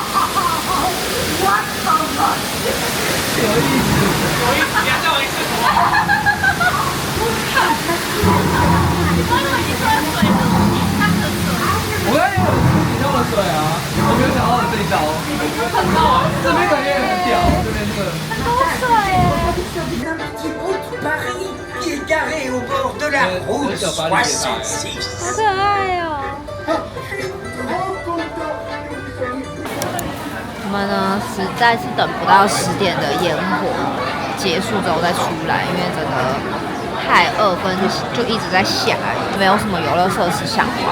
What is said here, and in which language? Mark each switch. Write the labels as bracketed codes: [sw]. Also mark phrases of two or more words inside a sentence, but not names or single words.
[zh] 你要叫我一次。我刚才有你跳的水啊，我没有想到的这一招。这边感觉也很屌，这边这个。 [fr] Un petit bout de Paris qui est garé au bord de la route 66. [zh] 好可爱哦！我们呢，实在是等不到10点的烟火结束之后再出来，因为整个太2分就一直在下雨，没有什么游乐设施想玩。